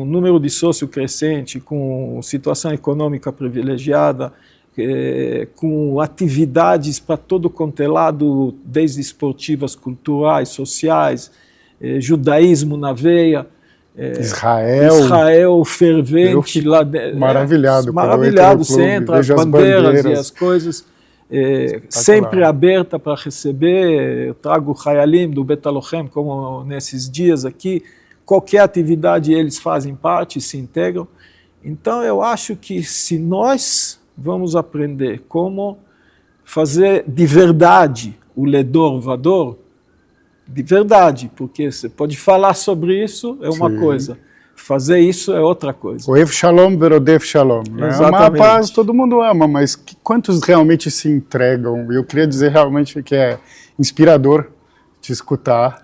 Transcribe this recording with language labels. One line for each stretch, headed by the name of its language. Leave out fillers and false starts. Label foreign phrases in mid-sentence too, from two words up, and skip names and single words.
Portuguese: número de sócios crescente, com situação econômica privilegiada, com atividades para todo quanto é lado, desde esportivas, culturais, sociais, judaísmo na veia, Israel fervente, lá maravilhado, você entra, as bandeiras e as coisas, sempre aberta para receber. Eu trago Hayalim do Bet Halochem, como nesses dias aqui, qualquer atividade eles fazem parte, se integram. Então eu acho que se nós vamos aprender como fazer de verdade o
Hebrew: לדור ודור,
Portuguese: de verdade, porque você pode falar sobre isso, é uma coisa. fazer isso é outra coisa.
Hebrew: אוהב שלום ורודף שלום.
Portuguese: Né? Amar a paz todo mundo ama, mas quantos realmente se entregam? Eu queria dizer realmente que é inspirador te escutar.